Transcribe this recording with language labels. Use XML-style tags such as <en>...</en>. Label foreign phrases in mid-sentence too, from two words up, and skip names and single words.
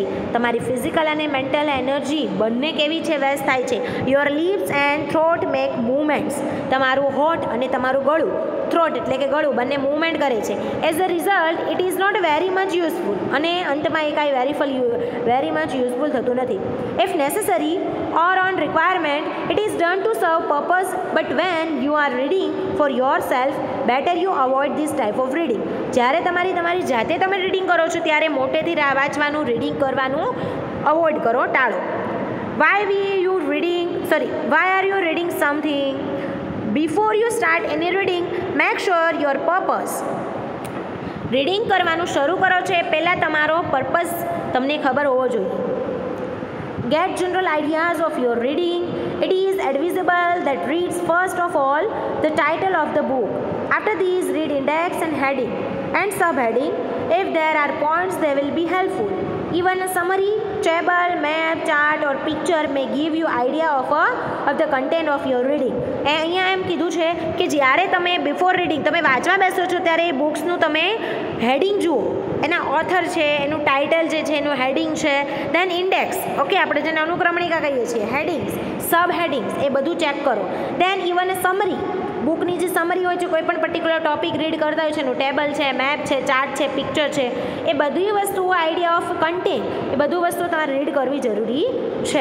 <gu>તમારી ફિઝિકલ અને મેન્ટલ એનર્જી બંને કેવી છે, વેસ્ટ થાય છે.</gu> <en>Your lips and throat make movements.</en> <gu>તમારું હોઠ અને તમારું ગળું, થ્રોટ એટલે કે ગળું, બંને મૂવમેન્ટ કરે છે.</gu> <en>As a result it is not very much useful.</en> <gu>અને અંતમાં એ કાંઈ</gu> <en>very much useful</en> <gu>થતું નથી.</gu> <en>If necessary or on requirement it is done to serve purpose, but when you are reading for yourself better you avoid this type of reading.</en> <gu>જ્યારે તમારી જાતે તમે રીડિંગ કરો છો ત્યારે મોટેથી વાંચવાનું, રીડિંગ કરવાનું અવોઇડ કરો, ટાળો.</gu> <en>why are you reading something? before you start any reading make sure your purpose. રીડિંગ કરવાનું શરૂ કરો છો એ પહેલાં તમારો પર્પઝ તમને ખબર હોવો જોઈએ. Get general ideas of your reading. It is advisable that reads first of all the title of the book. After these read index and heading and subheading. If there are points they will be helpful. Even a summary, table, map, chart or picture may give you idea of the content of your reading.</en> <gu>અહીંયા એમ કીધું છે કે જ્યારે તમે</gu> <en>before reading</en> <gu>તમે વાંચવા બેસો છો ત્યારે એ બુક્સનું તમે હેડિંગ જુઓ, એના ઓથર છે, એનું ટાઇટલ જે છે, એનું હેડિંગ છે,</gu> <en>then index,</en> <gu>ઓકે, આપણે જેને અનુક્રમણિકા કહીએ છીએ,</gu> <en>headings, sub headings,</en> <gu>એ બધું ચેક કરો.</gu> <en>then even a summary,</en> <gu>બુકની જે સમરી હોય છે, કોઈ પણ</gu> <en>particular topic read</en> <gu>કરતા હોય છે, એનું ટેબલ છે, મેપ છે, ચાર્ટ છે, પિક્ચર છે, એ બધી વસ્તુઓ,</gu> <en>idea of content,</en> <gu>એ બધું વસ્તુઓ તમારે રીડ કરવી જરૂરી છે.</gu>